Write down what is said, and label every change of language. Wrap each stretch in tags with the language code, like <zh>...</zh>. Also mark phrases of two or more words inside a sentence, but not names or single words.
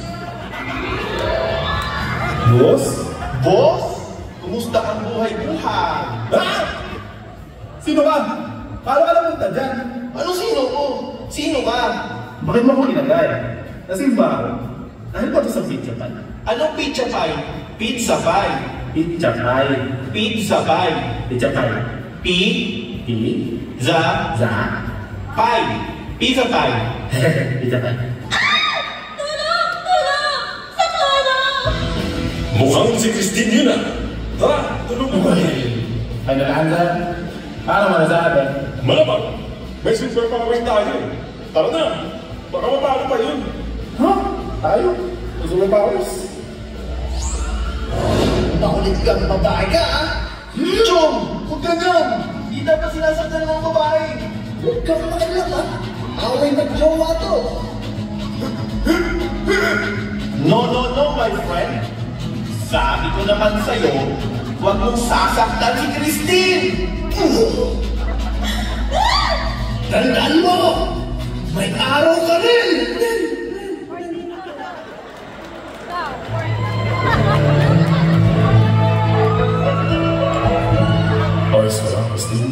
<tl>Boss? Boss? Kumusta ang buhay-buhay? Ah! Sino ka? Paano ka napunta dyan? Ano sino ko? Sino ka? Bakit mo ko kinagay? Nasimba ako. Dahil ba ito sa pizza pie?</tl> <en>Anong pizza pie? Pizza pie. Pizza pie. Pizza pie. Pizza pie. Pizza Za. pie. Pizza pie. Pizza pie.</en> <tl>Tulong! Tulong! Sa tulong! Mukhang si Christine yun ah! Tara, tulong mo ba? Ay nalaanda. Paano mo nasabi? Malabang! May superpowers tayo! Tara na! Baka mapalo pa yun! Ha? Tayo? Gusto mo powers? Makulit kang babae ka, ah! Chong! Huwag ganyan! Hindi dapat sinasaktan ng babae! Huwag kang makialam, ah! Away nag-jowa to!</tl> <en>No, no, no, my friend!</en> <tl>Sabi ko naman sa'yo, huwag mong sasaktan si Christine! Tandaan mo! May araw ka rin! Ayos ka lang, Christine.</tl>